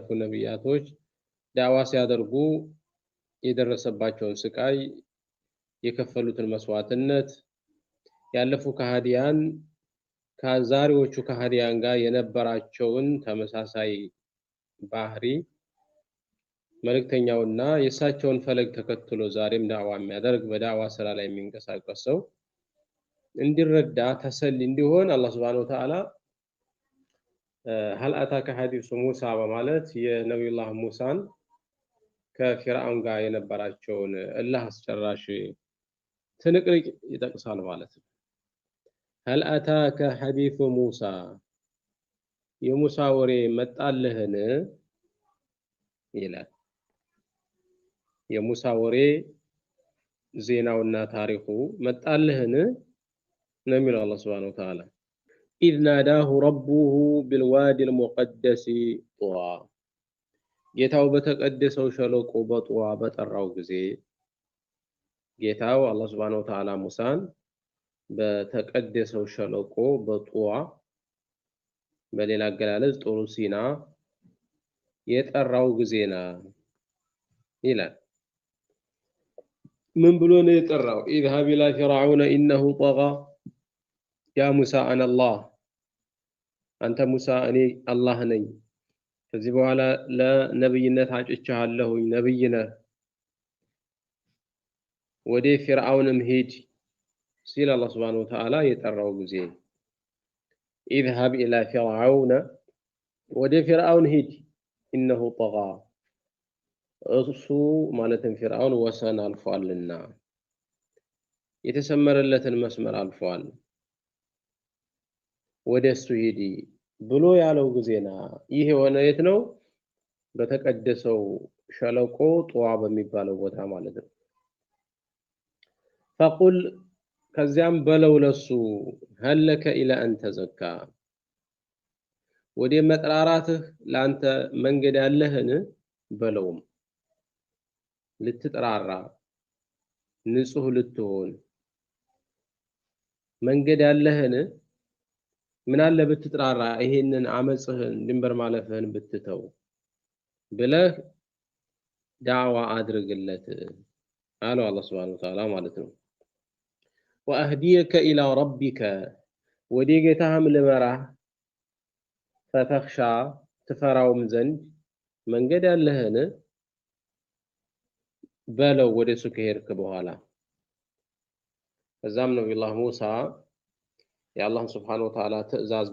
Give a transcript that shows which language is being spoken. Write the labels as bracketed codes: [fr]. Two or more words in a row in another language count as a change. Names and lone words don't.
[am] ነብያቶች ዳዋ ሲያደርጉ የደረሰባቸውን ስቃይ የከፈሉትን መስዋዕትነት ያለፉ ከሃዲያን ከዛሬዎቹ ከሃዲያን ጋር የነበራቸውን ተመሳሳይ ባህሪ መልእክተኛውና የእሳቸውን ፈለግ ተከትሎ ዛሬም ዳዋ የሚያደርግ በዳዋ ስራ ላይ የሚንቀሳቀስ ሰው እንዲረዳ ተሰል እንዲሆን አላህ [ar] سبحانه وتعالى هل أتاك حديث موسى [am] በማለት የነብዩላህ ሙሳን ከፊርዓውን ጋር የነበራቸውን አላህ አስጨራሽ ትንቅንቅ ይጠቅሳል ማለት ነው። [ar] هل أتاك حديث موسى [am] የሙሳ ወሬ መጣልህን ይላል። የሙሳ ወሬ ዜናውና ታሪኩ መጣልህን ነው የሚለው አላህ [ar] سبحانه وتعالى إذ ناداه ربه بالوادي المقدس طوى [am] ጌታው በተቀደሰው ሸለቆ በጧ በጠራው ጊዜ ጌታው አላህ [ar] سبحانه وتعالى [am] ሙሳን በተቀደሰው ሸለቆ በጧ በሌላ አገላለጽ ጦሩ ሲና የጠራው ጊዜና ይላል። ምን ብሎ ነው የጠራው? [ar] اذهب الى فرعون انه طغى يا موسى انا الله [am] አንተ ሙሳ እኔ አላህ ነኝ፣ ከዚህ በኋላ ለነብይነት አጭቻለሁኝ፣ ነብይ ነህ፣ ወደ ፍርዓውንም ሂድ ሲል አላህ [ar] سبحانه وتعالى [am] የጠራው ጊዜ [ar] اذهب الى فرعون [am] ወደ ፍርዓውን ሂድ [ar] انه طغى [am] እሱ ማለትም ፍርዓውን ወሰን አልፏልና የተሰመረለትን መስመር አልፏል፣ ወደሱ ሂድ ብሎ ያለው ጊዜና ይሄ የሆነ የት ነው? በተቀደሰው ሸለቆ ጧ በሚባለው ቦታ ማለት ነው። فقل ከዚያም በለው ለሱ [ar] هل لك الى ان تزكى [am] ወደ መጥራራትህ ላንተ መንገድ ያለህን በለውም ልትጠራራ ንጹህ ልትሆን መንገድ ያለህን ምን አለ ብትጠራራ ይሄንን አመጽህን ድንበር ማለፍህን ብትተው ብለህ ዳዋ አድርግለት አለው አላህ [ar] سبحانه وتعالى [am] ማለት ነው። [ar] وأهديك إلى ربك [am] ወደ ጌታህም ልመራህ فتخشى ትፈራውም ዘንድ መንገድ ያለህን በለው ወደሱ ከሄድክ በኋላ። ከዛም ነብዩላህ ሙሳ የአላህን [ar] سبحانه وتعالى [am] ትዕዛዝ